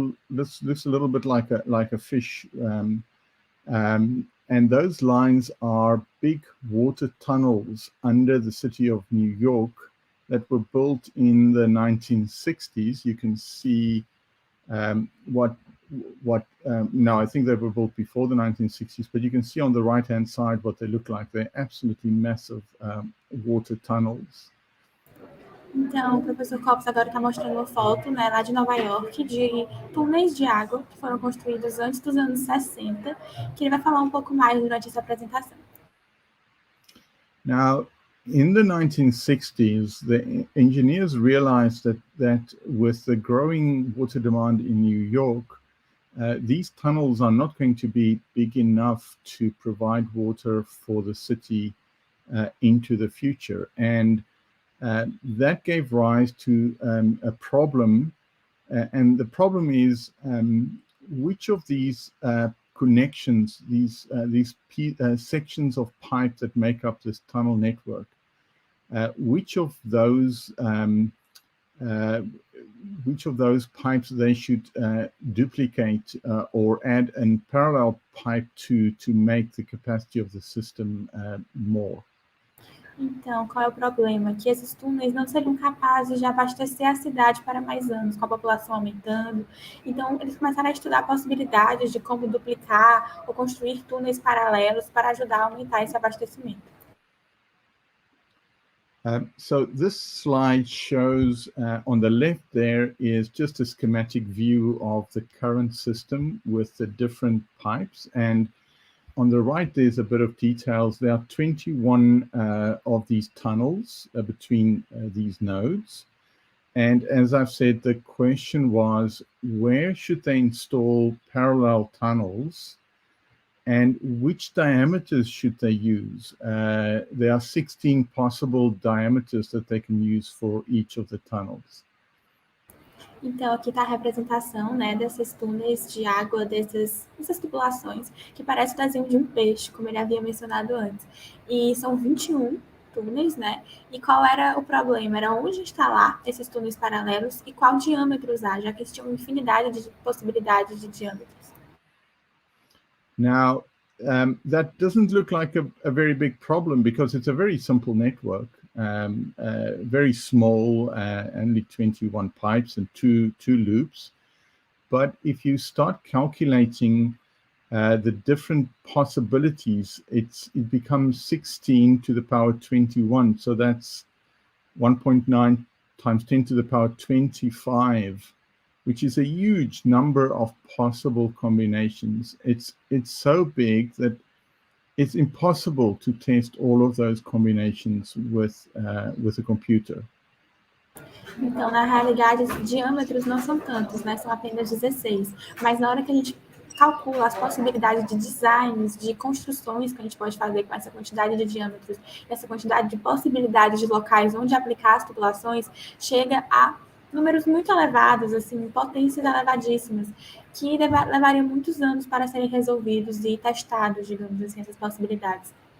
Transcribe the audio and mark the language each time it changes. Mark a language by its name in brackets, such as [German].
[English] Looks a little bit like a fish, and those lines are big water tunnels under the city of New York that were built in the 1960s. You can see no, I think they were built before the 1960s, but you can see on the right-hand side what they look like. They're absolutely massive water tunnels. [Portuguese] Então, o professor Copos agora está mostrando uma foto, né, lá de Nova York, de túneis de água que foram construídos antes dos anos 60, que ele vai falar um pouco mais durante essa apresentação. [English] Now, in the 1960s, the engineers realized that with the growing water demand in New York, these tunnels are not going to be big enough to provide water for the city into the future. And that gave rise to a problem. And the problem is which of these connections, these sections of pipe that make up this tunnel network, which of those pipes they should duplicate or add a parallel pipe to make the capacity of the system more. [Portuguese] Então, qual é o problema? Que esses túneis não seriam capazes de abastecer a cidade para mais anos, com a população aumentando. Então, eles começaram a estudar possibilidades de como duplicar ou construir túneis paralelos para ajudar a aumentar esse abastecimento. [English] So this slide shows, on the left there is just a schematic view of the current system with the different pipes, and on the right there's a bit of details. There are 21 of these tunnels between these nodes, and as I've said, the question was, where should they install parallel tunnels and which diameters should they use? There are 16 possible diameters that they can use for each of the tunnels. [Portuguese] Então, aqui está a representação, né, desses túneis de água, dessas tubulações, que parece o desenho de um peixe, como ele havia mencionado antes. E são 21 túneis, né? E qual era o problema? Era onde instalar esses túneis paralelos e qual diâmetro usar, já que existia uma infinidade de possibilidades de diâmetros. [English] Now, that doesn't look like a very big problem because it's a very simple network, very small, only 21 pipes and two loops. But if you start calculating the different possibilities, it becomes 16 to the power 21. So that's 1.9 times 10 to the power 25. Which is a huge number of possible combinations. It's so big that it's impossible to test all of those combinations with a computer. [Portuguese] Então, na realidade, os diâmetros não são tantos, né? São apenas 16. Mas na hora que a gente calcula as possibilidades de designs, de construções que a gente pode fazer com essa quantidade de diâmetros, essa quantidade de possibilidades de locais onde aplicar as tubulações, chega a números muito elevados, assim, potências elevadíssimas, que levariam muitos anos para serem resolvidos e testados, digamos assim, essas possibilidades.